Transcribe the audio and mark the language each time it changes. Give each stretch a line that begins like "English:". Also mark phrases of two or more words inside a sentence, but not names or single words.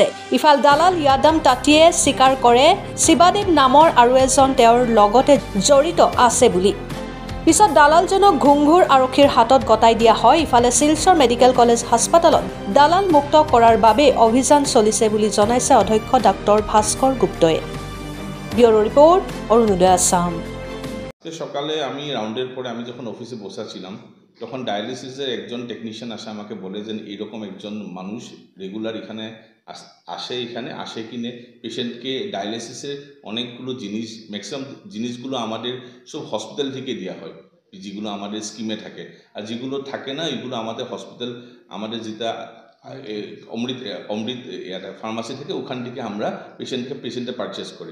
Assamese: ইফাল দালাল য়াদাম তাটিয়ে স্বীকাৰ কৰে শিৱাদেৱ নামৰ আৰু এজন তেওঁৰ লগতে জড়িত আছে বুলি। পিছত দালালজনক ঘুংঘুৰ আৰক্ষীৰ হাতত গতাই দিয়া হয়। ইফালে শিলচৰ মেডিকেল কলেজ হাস্পাতালত দালাল মুক্ত কৰাৰ বাবে অভিযান চলিছে বুলি জনাইছে অধ্যক্ষ ডাক্তৰ ভাস্কৰ গুপ্তয়ে।
English: bureau report,
Bangla: অরুণোদয় আসাম। সকালে আমি রাউন্ডের পরে আমি যখন অফিসে বসাছিলাম তখন ডায়ালিসিসের একজন টেকনিশিয়ান আসে আমাকে বলে যে এইরকম একজন মানুষ রেগুলার এখানে আসে কিনে পেশেন্টকে ডায়ালিসিসের অনেকগুলো জিনিস ম্যাক্সিমাম জিনিসগুলো আমাদের সব হসপিটাল থেকে দেওয়া হয়, যেগুলো আমাদের স্কিমে থাকে, আর যেগুলো থাকে না এগুলো আমাদের হসপিটাল আমাদের যেটা অমৃত ফার্মাসি থেকে ওখান থেকে আমরা পেশেন্টে পারচেস করে।